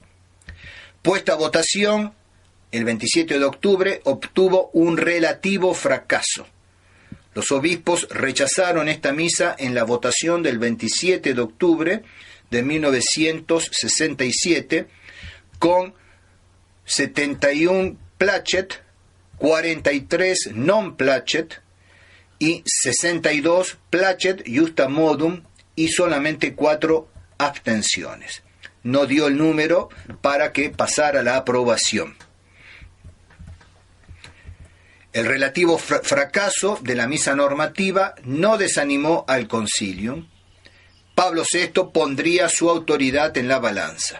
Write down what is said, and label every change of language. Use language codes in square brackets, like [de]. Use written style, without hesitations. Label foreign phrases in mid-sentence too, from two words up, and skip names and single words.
[es] Puesta a votación, el 27 de octubre obtuvo un relativo fracaso. Los obispos rechazaron esta misa en la votación del 27 de octubre de 1967 con 71 placet, 43 [la] non placet [es] y 62 [la] placet justa modum [es] y solamente 4 abstenciones. No dio el número para que pasara la aprobación. El relativo fracaso de la misa normativa no desanimó al concilio. Pablo VI pondría su autoridad en la balanza.